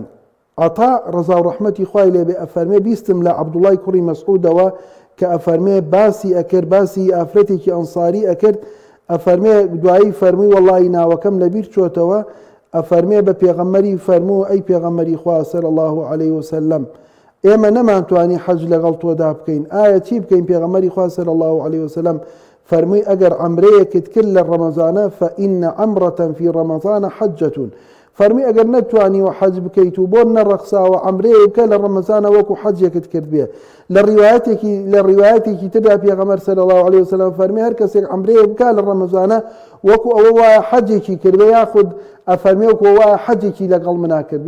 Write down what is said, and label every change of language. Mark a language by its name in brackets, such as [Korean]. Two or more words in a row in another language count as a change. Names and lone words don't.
[Central Kurdish] عەتا ڕەزا و ڕەحمەتی خوای لێبێ ئەفەرمێ بیستم لە عەبدوڵای کوڕی مەسعودەوە کە ئەفەرمێ باسی ئەکرد باسی ئافرەتێکی ئەنساری ئەکرد ئەفەرمێ دوایی فەرمووی وەڵڵی ناوەکەم لەبیر چۆتەوە ئەفەرمێ بە پێغەمبەری فەرموو ئەی پێغەمبەری خوا [Arabic] صلی الله عليه وسلم [Central Kurdish] ئێمە نەمانتوانی حەج لەگەڵ تۆدا بکەین، ئایا چی بکەین؟ پێغەمبەری خوا [Arabic] صلی الله عليه وسلم [Central Kurdish] فەرمووی ئەگەر عەمرەیەکت کرد لە ڕەمەزانە [Arabic] فإن عەمرة في رمضان حجة. [Central Kurdish] فەرمی ئەگەر نەتوانیوە حەج بکەیت و بۆ نەڕەخساوە عەمرەیە بکە لە ڕەمەزانە وەکو حەجێکت کرد بێ. لە ڕیوایەتێکی تردا پێغەمبەر [Arabic] صلی الله عليه وسلم [Central Kurdish] فەرمی هەر کەسێک عەمرەیە بکە لە ڕەمەزانە وەکو ئەوە وایە حەجێکی کردبێ یاخود ئەفەرمێ وەکو وایە حەجێکی لەگەڵ منا کردبێ.